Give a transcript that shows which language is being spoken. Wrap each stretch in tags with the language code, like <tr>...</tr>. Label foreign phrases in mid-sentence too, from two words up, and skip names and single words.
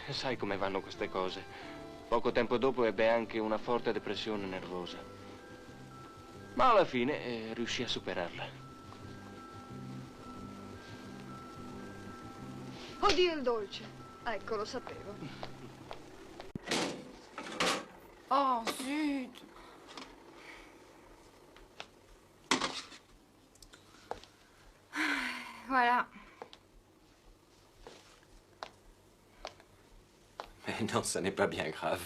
<it>Sai come vanno queste cose. Poco tempo dopo ebbe anche una forte depressione nervosa. Ma alla fine riuscì a superarla. Oddio, il dolce. Ecco, lo sapevo.</it> <fr>Oh, zut. Voilà. Mais non, ça n'est pas bien grave.</fr>